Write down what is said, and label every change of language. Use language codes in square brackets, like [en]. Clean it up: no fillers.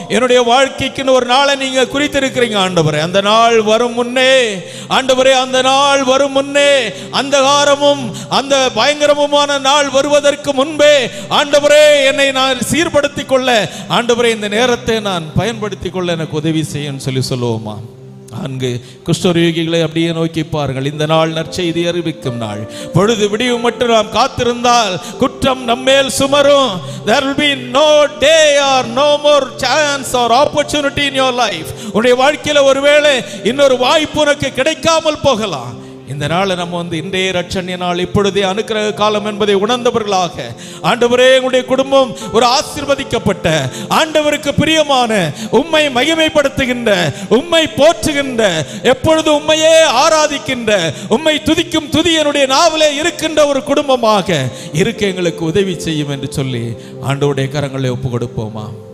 [ta] என்னுடைய வாழ்க்கைக்குன்னு ஒரு நாளை நீங்க குறித்திருக்கிறீங்க ஆண்டவரே. அந்த நாள் வரும் முன்னே ஆண்டவரே, அந்த நாள் வரும் முன்னே, அந்த காரமும் அந்த பயங்கரமுமான நாள் வருவதற்கு முன்பே ஆண்டவரே என்னை நான் சீர்படுத்திக் கொள்ள ஆண்டவரே இந்த நேரத்தை நான் பயன்படுத்திக் கொள்ள எனக்கு உதவி செய்யும் சொல்லி சொல்லுவோமா? 4 குஷ்டரோகிகளை அப்படியே நோக்கி பாருங்கள். இந்த நாள் நற்செய்தி அறிவிக்கும் நாள். பொழுது விடியும் மட்டும் நாம் காத்திருந்தால் குற்றம் நம்மேல் சுமரும். [en] There will be no day or no more chance or opportunity in your life. [ta] உன்னுடைய வாழ்க்கையில ஒருவேளை இன்னொரு வாய்ப்பு உனக்கு கிடைக்காமல் போகலாம். இந்த நாளை நம்ம இன்றைய ரட்சணிய நாள், இப்பொழுதே அனுக்கிரக காலம் என்பதை உணர்ந்தவர்களாக ஆண்டவரே, உங்களுடைய குடும்பம் ஒரு ஆசீர்வதிக்கப்பட்ட, ஆண்டவருக்கு பிரியமான, உம்மை மகிமைப்படுத்துகின்ற, உம்மை போற்றுகின்ற, எப்பொழுது உம்மையே ஆராதிக்கின்ற, உம்மை துதிக்கும் துதி என்னுடைய நாவிலே இருக்கின்ற ஒரு குடும்பமாக இருக்க எங்களுக்கு உதவி செய்யும் என்று சொல்லி ஆண்டவருடைய கரங்களை ஒப்பு கொடுப்போமா?